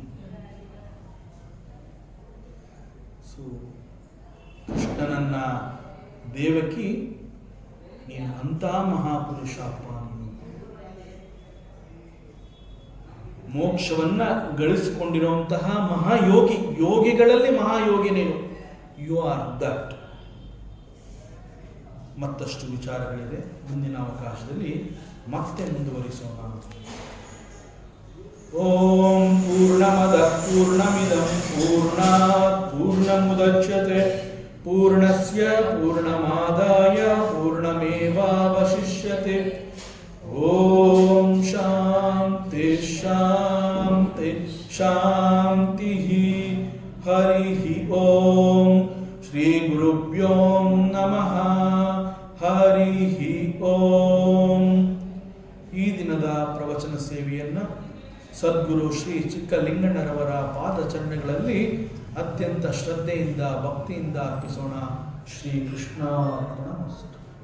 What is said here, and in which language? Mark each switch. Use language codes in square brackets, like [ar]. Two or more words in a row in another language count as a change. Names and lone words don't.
[kn] ಸೊ ಕೃಷ್ಣನನ್ನ ದೇವಕಿ, ನೀನು ಅಂತ ಮಹಾಪುರುಷಪ್ಪ, ನೀನು ಮೋಕ್ಷವನ್ನ ಗಳಿಸಿಕೊಂಡಿರುವಂತಹ ಮಹಾಯೋಗಿ, ಯೋಗಿಗಳಲ್ಲಿ ಮಹಾಯೋಗಿ ನೀನು, [en] you are that. [kn] ಮತ್ತಷ್ಟು ವಿಚಾರಗಳಿದೆ, ಮುಂದಿನ ಅವಕಾಶದಲ್ಲಿ ಮತ್ತೆ ಮುಂದುವರಿಸೋಣ. [sa] ಓಂ ಪೂರ್ಣಮದ ಪೂರ್ಣಮಿದಂ ಪೂರ್ಣಾತ್ ಪೂರ್ಣಮುದಚ್ಯತೆ ಪೂರ್ಣಸ್ಯ ಪೂರ್ಣಮಾದಾಯ ಪೂರ್ಣಮೇವಾವಶಿಷ್ಯತೆ. ಓಂ ಶಾಂತಿ ಶಾಂತಿ ಶಾಂತಿ. ಹರಿ ಓಂ. ಓಂ ನಮಃ ಹರಿ ಓಂ. [kn] ಈ ದಿನದ ಪ್ರವಚನ ಸೇವೆಯನ್ನು ಸದ್ಗುರು ಶ್ರೀ ಚಿಕ್ಕಲಿಂಗಣ್ಣರವರ ಪಾದಚರಣೆಗಳಲ್ಲಿ ಅತ್ಯಂತ ಶ್ರದ್ಧೆಯಿಂದ ಭಕ್ತಿಯಿಂದ ಅರ್ಪಿಸೋಣ. [sa] ಶ್ರೀ ಕೃಷ್ಣಾರ್ಪಣಮಸ್ತು.